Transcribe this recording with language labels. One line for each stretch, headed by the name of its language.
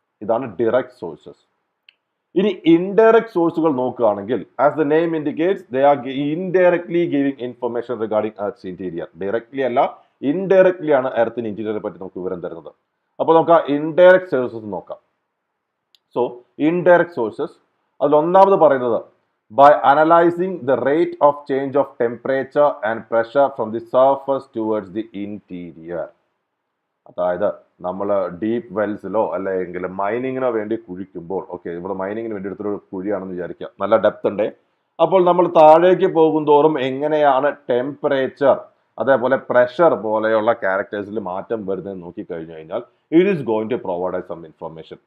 Malayalam: ഇതാണ് direct sources. ഇനി indirect സോഴ്സുകൾ നോക്കുകയാണെങ്കിൽ
English: As the name indicates they are indirectly giving information regarding earth interior.
Malayalam: Directly അല്ല, indirectly ആണ് എർത്തിന് ഇന്റീരിയറെ പറ്റി നമുക്ക് വിവരം തരുന്നത്. അപ്പോൾ നമുക്ക് ആ ഇൻഡയറക്ട് സോഴ്സസ് നോക്കാം.
English: so indirect sources,
Malayalam: അതിൽ ഒന്നാമത് പറയുന്നത്
English: by analyzing the rate of change of temperature and pressure from the surface towards the interior.
Malayalam: അതായത് നമ്മൾ ഡീപ്പ് വെൽസിലോ അല്ലെങ്കിൽ മൈനിങ്ങിനോ വേണ്ടി കുഴിക്കുമ്പോൾ, ഓക്കെ, ഇവിടെ മൈനിങ്ങിന് വേണ്ടി എടുത്തൊരു കുഴിയാണെന്ന് വിചാരിക്കുക, നല്ല ഡെപ്ത് ഉണ്ട്. അപ്പോൾ നമ്മൾ താഴേക്ക് പോകും തോറും എങ്ങനെയാണ് ടെമ്പറേച്ചർ അതേപോലെ പ്രഷർ പോലെയുള്ള ക്യാരക്ടേഴ്സിൽ മാറ്റം വരുന്നത് നോക്കിക്കഴിഞ്ഞു കഴിഞ്ഞാൽ
English: It is going to provide some information.